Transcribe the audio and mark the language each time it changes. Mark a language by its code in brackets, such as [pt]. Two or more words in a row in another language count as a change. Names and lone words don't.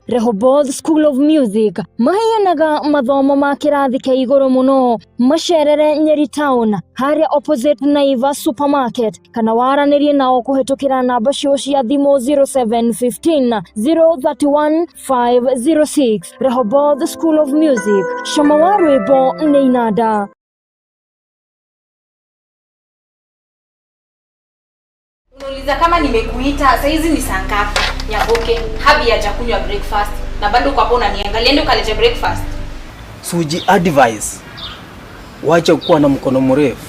[ki] Rehoboth School of Music maheanaga mathomo ma kirathi kia iguru muno. Macerere Nyeri Town haria opposite Naiva Supermarket kana waranirie nao kuhetukira namba cio cia thimu 0715 031 506. Rehoboth School of Music, cama wa rwimbo ni inanda. [sw] Unauliza kama nimekuita saizi ni saa ngapi? Nyaboke, habi hajakunywa breakfast na bado uko hapo unaniangalia ndio kalete breakfast. Suji advice. Wacha kuwa na mkono mrefu.